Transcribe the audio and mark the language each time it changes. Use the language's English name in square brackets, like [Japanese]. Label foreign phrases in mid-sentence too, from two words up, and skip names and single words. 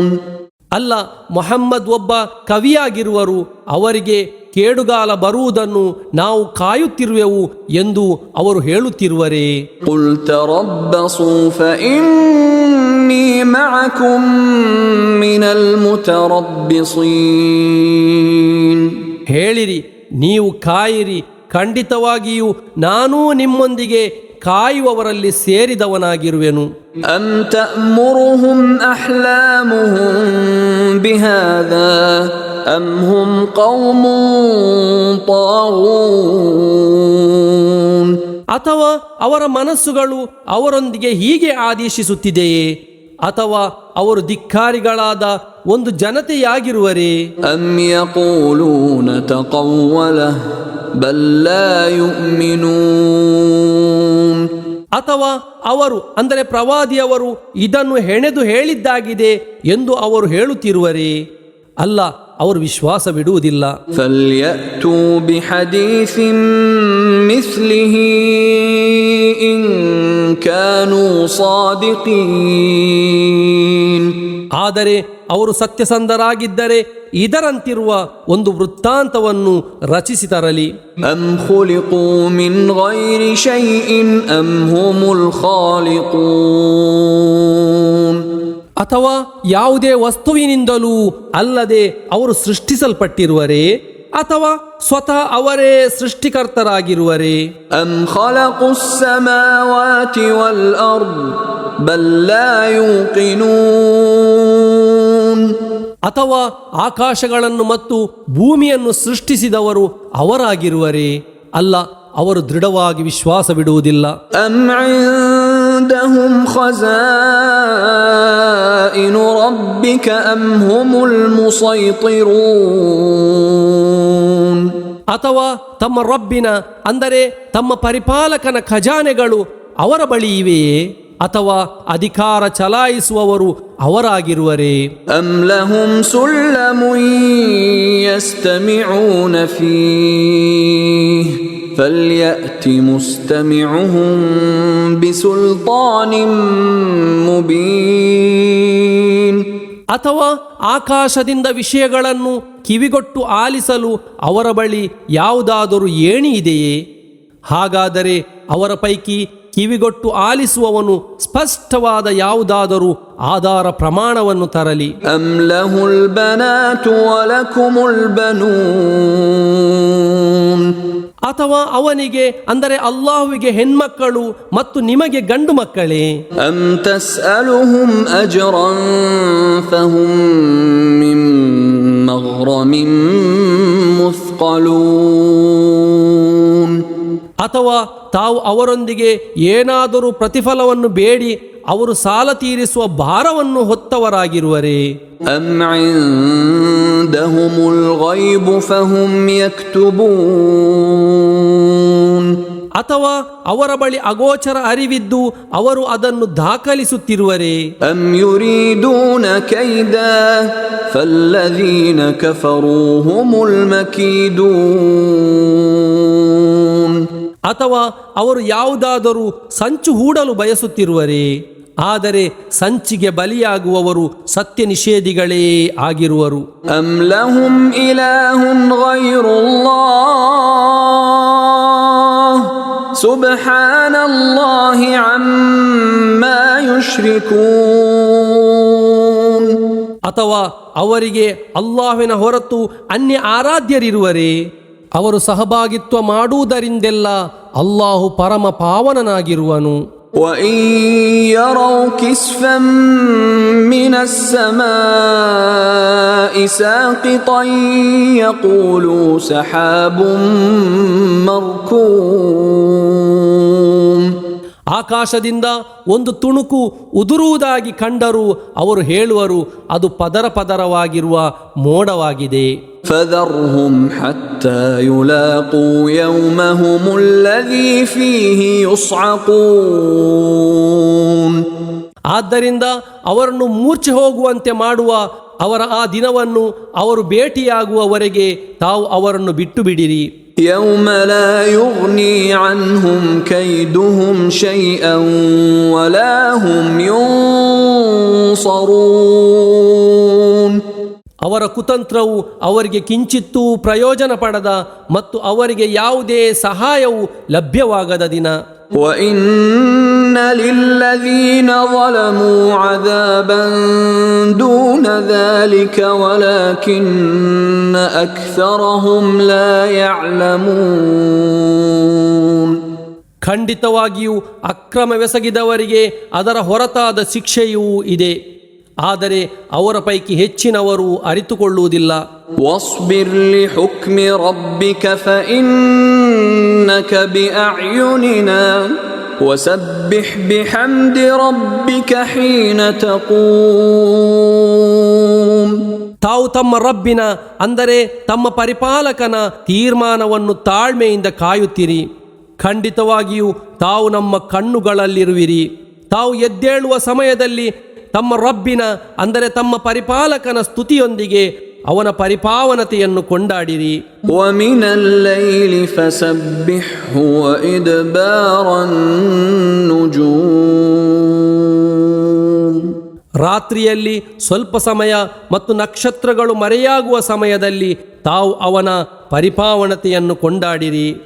[Kannada] ಅಲ್ಲ, ಮೊಹಮ್ಮದ್ ಒಬ್ಬ ಕವಿಯಾಗಿರುವರು, ಅವರಿಗೆ ಕೇಡುಗಾಲ ಬರುವುದನ್ನು ನಾವು ಕಾಯುತ್ತಿರುವೆವು ಎಂದು ಅವರು ಹೇಳುತ್ತಿರುವರೇ. [Arabic] قل تربصوا فإني معكم من المتربصين [Kannada] ಹೇಳಿರಿ, ನೀವು ಕಾಯಿರಿ, ಖಂಡಿತವಾಗಿಯೂ ನಾನೂ ನಿಮ್ಮೊಂದಿಗೆ ಕಾಯುವವರಲ್ಲಿ ಸೇರಿದವನಾಗಿರುವೆನು. [Arabic] أم تأمرهم أحلامهم بهذا أم هم قوم طاغون [Kannada] ಅಥವಾ ಅವರ ಮನಸ್ಸುಗಳು ಅವರೊಂದಿಗೆ ಹೀಗೆ ಆದೇಶಿಸುತ್ತಿದೆಯೇ, ಅಥವಾ ಅವರು ಧಿಕ್ಕಾರಿಗಳಾದ ಒಂದು ಜನತೆಯಾಗಿರುವರೇ. [Arabic] أم يقولون تقوله بل لا يؤمنون [Kannada] ಅಥವಾ ಅವರು ಅಂದರೆ ಪ್ರವಾದಿಯವರು ಇದನ್ನು ಹೆಣೆದು ಹೇಳಿದ್ದಾಗಿದೆ ಎಂದು ಅವರು ಹೇಳುತ್ತಿರುವರೇ. ಅಲ್ಲ, ಅವರು ವಿಶ್ವಾಸವಿಡುವುದಿಲ್ಲ. [Arabic] فليأتوا بحديث مثله إن كانوا صادقين [Kannada] ಆದರೆ ಅವರು ಸತ್ಯಸಂಧರಾಗಿದ್ದರೆ ಇದರಂತಿರುವ ಒಂದು ವೃತ್ತಾಂತವನ್ನು ರಚಿಸಿ ತರಲಿ. [Arabic] أم خلقوا من غير شيء أم هم الخالقون [Kannada] ಅಥವಾ ಯಾವುದೇ ವಸ್ತುವಿನಿಂದಲೂ ಅಲ್ಲದೆ ಅವರು ಸೃಷ್ಟಿಸಲ್ಪಟ್ಟಿರುವರೇ, ಅಥವಾ ಸ್ವತಃ ಅವರೇ ಸೃಷ್ಟಿಕರ್ತರಾಗಿರುವರೇ. [Arabic] أم خلقوا السماوات والأرض بل لا يوقنون [Kannada] ಅಥವಾ ಆಕಾಶಗಳನ್ನು ಮತ್ತು ಭೂಮಿಯನ್ನು ಸೃಷ್ಟಿಸಿದವರು ಅವರಾಗಿರುವರೇ? ಅಲ್ಲ, ಅವರು ದೃಢವಾಗಿ ವಿಶ್ವಾಸವಿಡುವುದಿಲ್ಲ. [Arabic] أم عندهم خزائن ربك أم هم المسيطرون [Kannada] ಅಥವಾ ತಮ್ಮ ರಬ್ಬಿನ ಅಂದರೆ ತಮ್ಮ ಪರಿಪಾಲಕನ ಖಜಾನೆಗಳು ಅವರ ಬಳಿ ಇವೆಯೇ? ಅಥವಾ ಅಧಿಕಾರ ಚಲಾಯಿಸುವವರು ಅವರಾಗಿರುವರೇ? [Arabic] أم لهم سلم يستمعون فيه فليأت مستمعهم بسلطان مبين [Kannada] ಅಥವಾ ಆಕಾಶದಿಂದ ವಿಷಯಗಳನ್ನು ಕಿವಿಗೊಟ್ಟು ಆಲಿಸಲು ಅವರ ಬಳಿ ಯಾವುದಾದರೂ ಏಣಿ ಇದೆಯೇ? ಹಾಗಾದರೆ ಅವರ ಪೈಕಿ ಕಿವಿಗೊಟ್ಟು ಆಲಿಸುವವನು ಸ್ಪಷ್ಟವಾದ ಯಾವುದಾದರೂ ಆಧಾರ ಪ್ರಮಾಣವನ್ನು ತರಲಿ. [Arabic] أم له البنات ولكم البنون [Kannada] ಅಥವಾ ಅವನಿಗೆ ಅಂದರೆ ಅಲ್ಲಾಹುವಿಗೆ ಹೆಣ್ಮಕ್ಕಳು ಮತ್ತು ನಿಮಗೆ ಗಂಡು ಮಕ್ಕಳೇ? [Arabic] أم تسألهم أجرا فهم من مغرم مثقلون [Kannada] ಅಥವಾ ತಾವು ಅವರೊಂದಿಗೆ ಏನಾದರೂ ಪ್ರತಿಫಲವನ್ನು ಬೇಡಿ ಅವರು ಸಾಲ ತೀರಿಸುವ ಭಾರವನ್ನು ಹೊತ್ತವರಾಗಿರುವರೇ? [Arabic] أم عندهم الغيب فهم يكتبون [Kannada] ಅಥವಾ ಅವರ ಬಳಿ ಅಗೋಚರ ಅರಿವಿದ್ದು ಅವರು ಅದನ್ನು ದಾಖಲಿಸುತ್ತಿರುವರೇ? [Arabic] أم يريدون كيدا فالذين كفروا هم المكيدون [Kannada] ಅಥವಾ ಅವರು ಯಾವುದಾದರೂ ಸಂಚು ಹೂಡಲು ಬಯಸುತ್ತಿರುವರೇ? ಆದರೆ ಸಂಚಿಗೆ ಬಲಿಯಾಗುವವರು ಸತ್ಯ ನಿಷೇಧಿಗಳೇ ಆಗಿರುವರು. [Arabic] أم لهم إله غير الله سبحان الله عما يشركون [Kannada] ಅಥವಾ ಅವರಿಗೆ ಅಲ್ಲಾಹ್ವಿನ ಹೊರತು ಅನ್ಯ ಆರಾಧ್ಯರಿರುವರೇ? ಅವರು ಸಹಭಾಗಿತ್ವ ಮಾಡುವುದರಿಂದೆಲ್ಲ ಅಲ್ಲಾಹು ಪರಮ ಪಾವನನಾಗಿರುವನು. [Arabic] وإن يروا كسفا من السماء ساقطا يقولوا سحاب مركوم [Kannada] ಆಕಾಶದಿಂದ ಒಂದು ತುಣುಕು ಉದುರುವುದಾಗಿ ಕಂಡರೂ ಅವರು ಹೇಳುವರು ಅದು ಪದರ ಪದರವಾಗಿರುವ ಮೋಡವಾಗಿದೆ. [Arabic] فذرهم حتى يلاقوا يومهم الذي فيه يصعقون [Kannada] ಆದ್ದರಿಂದ ಅವರನ್ನು ಮೂರ್ಛೆ ಹೋಗುವಂತೆ ಮಾಡುವ ಅವರ ಆ ದಿನವನ್ನು ಅವರು ಭೇಟಿಯಾಗುವವರೆಗೆ ತಾವು ಅವರನ್ನು ಬಿಟ್ಟು ಬಿಡಿರಿ. [Arabic] يوم لا يغني عنهم كيدهم شيئا ولا هم ينصرون [Kannada] ಅವರ ಕುತಂತ್ರವು ಅವರಿಗೆ ಕಿಂಚಿತ್ತೂ ಪ್ರಯೋಜನ ಪಡದ ಮತ್ತು ಅವರಿಗೆ ಯಾವುದೇ ಸಹಾಯವು ಲಭ್ಯವಾಗದ ದಿನ. [Arabic] وَإِنَّ لِلَّذِينَ ظَلَمُوا عَذَابًا دُونَ ذَلِكَ وَلَكِنَّ أَكْثَرَهُمْ لَا يَعْلَمُونَ [Kannada] ಖಂಡಿತವಾಗಿಯೂ ಅಕ್ರಮವೆಸಗಿದವರಿಗೆ ಅದರ ಹೊರತಾದ ಶಿಕ್ಷೆಯೂ ಇದೆ, ಆದರೆ ಅವರ ಪೈಕಿ ಹೆಚ್ಚಿನವರು ಅರಿತುಕೊಳ್ಳುವುದಿಲ್ಲ. [Arabic] واصبر لحكم ربك فإنك بأعيننا وسبح بحمد ربك حين تقوم [Kannada] ತಾವು ತಮ್ಮ ರಬ್ಬಿನ ಅಂದರೆ ತಮ್ಮ ಪರಿಪಾಲಕನ ತೀರ್ಮಾನವನ್ನು ತಾಳ್ಮೆಯಿಂದ ಕಾಯುತ್ತೀರಿ. ಖಂಡಿತವಾಗಿಯೂ ತಾವು ನಮ್ಮ ಕಣ್ಣುಗಳಲ್ಲಿರುವಿರಿ. ತಾವು ಎದ್ದೇಳುವ ಸಮಯದಲ್ಲಿ ತಮ್ಮ ರಬ್ಬಿನ ಅಂದರೆ ತಮ್ಮ ಪರಿಪಾಲಕನ ಸ್ತುತಿಯೊಂದಿಗೆ ಅವನ ಪರಿಪಾವನತೆಯನ್ನು ಕೊಂಡಾಡಿರಿ. [Arabic] وَمِنَ اللَّيْلِ فَسَبِّحْهُ وَإِدْبَارَ النُّجُومِ [Kannada] ರಾತ್ರಿಯಲ್ಲಿ ಸ್ವಲ್ಪ ಸಮಯ ಮತ್ತು ನಕ್ಷತ್ರಗಳು ಮರೆಯಾಗುವ ಸಮಯದಲ್ಲಿ ತಾವು ಅವನ ಪರಿಪಾವನತೆಯನ್ನು ಕೊಂಡಾಡಿರಿ.